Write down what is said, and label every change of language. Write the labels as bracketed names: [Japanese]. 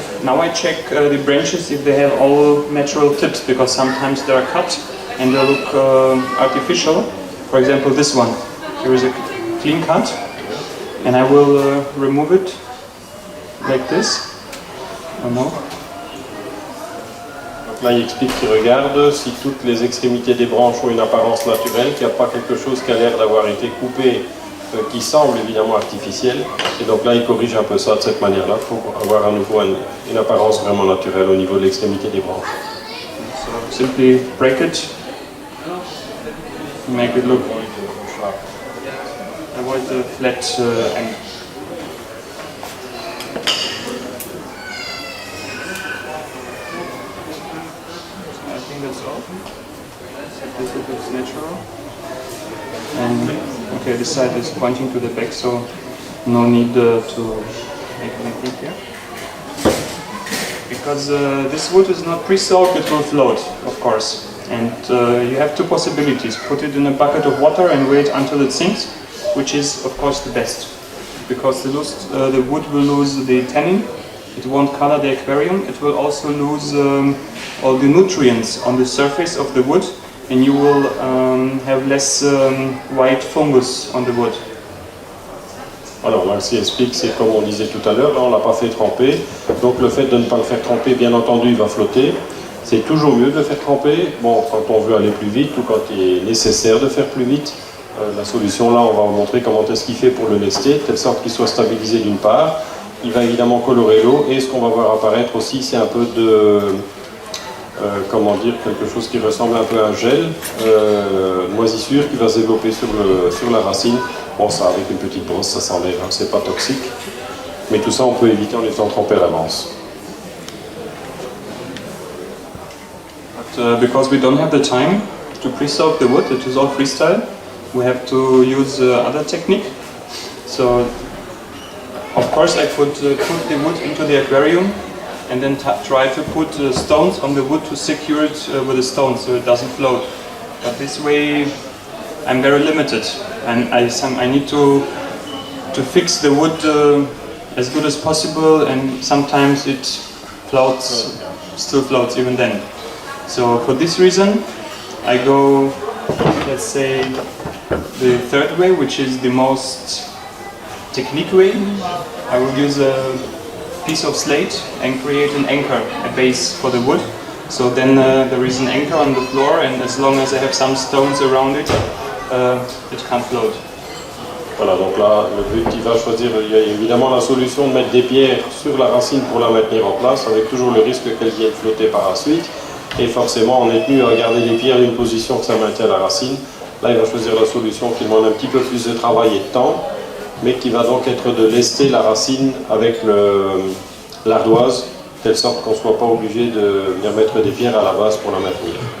[English] Now I check the branches if they have all natural tips, because sometimes they are cut and they look artificial. For example, this one, here is a clean cut, and I will remove it like this. [French] Là, il explique qu'il regarde si toutes les extrémités des branches ont une apparence naturelle, qu'il n'y a pas quelque chose qui a l'air d'avoir été coupé, qui semble évidemment artificiel. Et donc là, il corrige un peu ça de cette manière-là pour avoir à nouveau une apparence vraiment naturelle au niveau de l'extrémité des branches. [English] So simply break it, make it look sharp. Avoid the flat end. That's all. This looks natural. And okay, this side is pointing to the back, so no need to make anything here. Because this wood is not pre-soaked, it will float, of course. And you have two possibilities: put it in a bucket of water and wait until it sinks, which is, of course, the best. Because the wood will lose the tannin. It won't color the aquarium. It will also lose all the nutrients on the surface of the wood, and you will have less white fungus on the wood. [French] Alors là, ce qu'il explique, c'est comme on disait tout à l'heure, là on ne l'a pas fait tremper, donc le fait de ne pas le faire tremper, bien entendu, il va flotter. C'est toujours mieux de le faire tremper, bon, quand on veut aller plus vite ou quand il est nécessaire de faire plus vite. La solution là, on va vous montrer comment est-ce qu'il fait pour le lester, de telle sorte qu'il soit stabilisé d'une part. Il va évidemment colorer l'eau, et ce qu'on va voir apparaître aussi, c'est un peu de, comment dire, quelque chose qui ressemble un peu à un gel, moisissure qui va se développer sur la racine. Bon, ça avec une petite brosse, ça s'enlève, hein, c'est pas toxique. Mais tout ça, on peut éviter en étant trempé à l'avance. [English] But because we don't have the time to pre-soak the wood, it is all freestyle. We have to use other technique. So, of course, I could put the wood into the aquarium and then try to put stones on the wood to secure it with a stone so it doesn't float. But this way, I'm very limited, and I need to fix the wood as good as possible, and sometimes it floats, still floats even then. So for this reason, I go, let's say, the third way, which is the most technique way, I will use a piece of slate and create an anchor, a base for the wood. So then there is an anchor on the floor, and as long as I have some stones around it, it can't float. [French] Voilà, donc là, le but, il va choisir, il y a évidemment la solution de mettre des pierres sur la racine pour la maintenir en place, avec toujours le risque qu'elle vienne flotter par la suite. Et forcément, on est tenu à garder les pierres d'une position que ça maintient la racine. Là, il va choisir la solution qui demande un petit peu plus de travail et de temps, mais qui va donc être de lester la racine avec l'ardoise, de telle sorte qu'on ne soit pas obligé de venir mettre des pierres à la base pour la maintenir.